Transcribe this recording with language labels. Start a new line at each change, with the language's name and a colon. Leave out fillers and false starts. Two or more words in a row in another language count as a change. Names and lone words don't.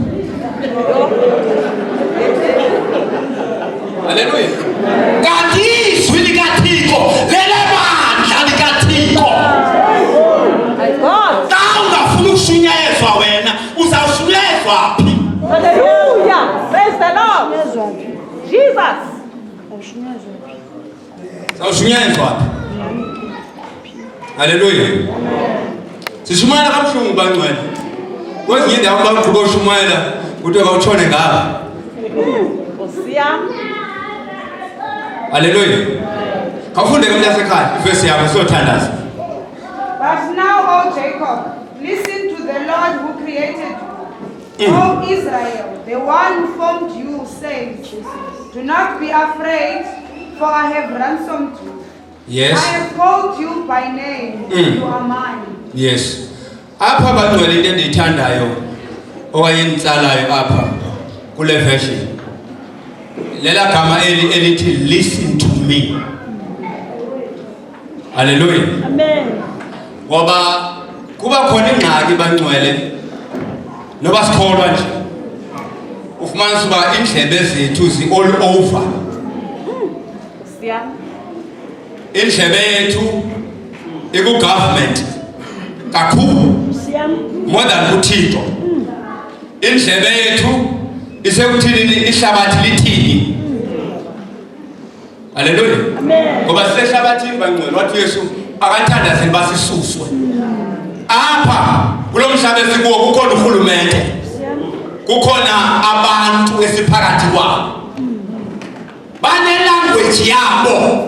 Xhosa: Haleluya. Kanti izwi likaThixo lelebandla likaThixo. Xa ungafuni ukushunyayezwa wena uzawushunyayezwa phi?
English: Hallelujah. Praise the Lord. Jesus.
Xhosa: Uzawushunyayezwa phi? Haleluya. Sishumayela kabuhlungu bangcwele. Kwezinye indawo baqhuba ushumayela kuthiwa kawutshone ngapha. Haleluya. Kafunde ke mntasekhaya ivesi yakho siyothandaza.
English: But now, O Jacob, listen to the Lord who created you. O Israel, the one who formed you, says, do not be afraid, for I have ransomed you. Yes. I have called you by name. You are mine. Yes.
Xhosa: Apha bangcwele into endiyithandayo owayenitsalayo apha kule version. Lela gama elithi
English: listen to me.
Xhosa: Haleluya. Amen. Ngoba kuba khona ingxaki bangcwele noba sikholwa nje ufumanisa uba indlebe zethu zi-
English: all over.
Xhosa: Indlebe yethu iku-government kakhulu
English: more than
Xhosa: kuThixo. Indlebe yethu isekuthini ihlabathi lithini. Haleluya. Amen. Ngoba sisehlabathini bangcwele wathi uYesu akathandazeli basisuswe apha kulo mhlaba esikuwo kukhona uhulumende, kukhona abantu esiphakathi kwabo, bane-language yabo.